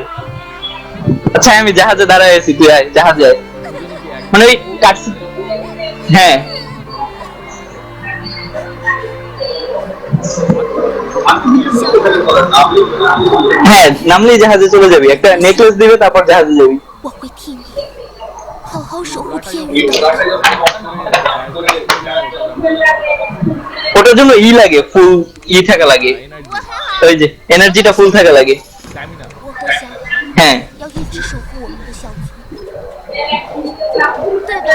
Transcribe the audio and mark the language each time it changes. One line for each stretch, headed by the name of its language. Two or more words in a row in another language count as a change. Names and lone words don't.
Bangla: আচ্ছা, আমি জাহাজে দাঁড়ায় আছি, তুই আয় জাহাজে আয়। মানে ওই কাটছি। হ্যাঁ, হ্যাঁ, নামলেই জাহাজে চলে যাবি, একটা নেকলেস দিবে, তারপর জাহাজে যাবি।
Chinese: 我会替你好好守护天宇的。
Bangla: ওটার জন্য লাগে, ফুল থাকা লাগে,
Chinese: 我很好，
Bangla: ওই যে এনার্জিটা ফুল থাকা লাগে।
Chinese: 我和小虎
Bangla: হ্যাঁ,
Chinese: 要一直守护我们的小族，对吧？